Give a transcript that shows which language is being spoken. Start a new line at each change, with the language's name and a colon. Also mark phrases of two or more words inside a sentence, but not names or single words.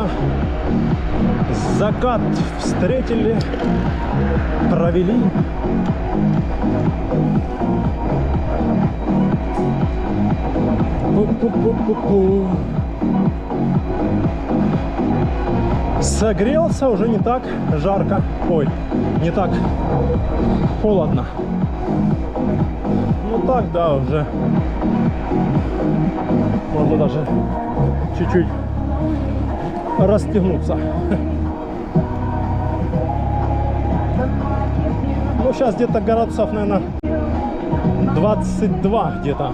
Russian: Закат встретили, провели. Пу-пу-пу-пу-пу. Согрелся, уже не так жарко. Ой, не так холодно. Ну так, да, уже можно даже чуть-чуть расстегнуться. Ну, сейчас где-то градусов, наверное, 22 где-то.